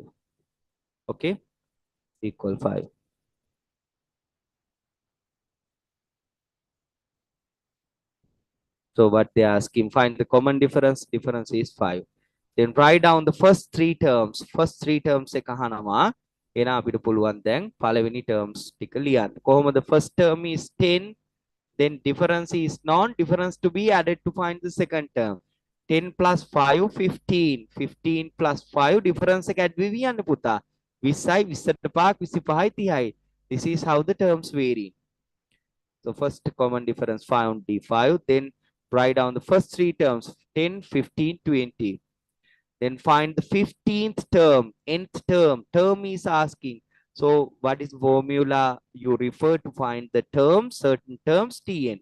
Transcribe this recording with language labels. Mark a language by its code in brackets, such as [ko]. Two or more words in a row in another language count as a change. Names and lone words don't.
[en] Okay, equal 5. So what they ask him, find the common difference. Difference is 5. Then write down the first three terms. First three terms [si] එක අහනවා. එහෙනම් අපිට පුළුවන් දැන් පළවෙනි terms ටික ලියන්න. කොහොමද? [en] First term is 10. Then difference is non-difference to be added to find the second term. 10 plus 5, 15. 15 plus 5 difference [si] එක add වෙවි යන්න පුතා. 20යි 20ට 5ක් 25යි 30යි. [en] This is how the terms vary. So first common difference found D5. Then write down the first three terms 10, 15, 20. Then find the 15th term, nth term. Term is asking. So what is formula you refer to find the term, certain terms, Tn.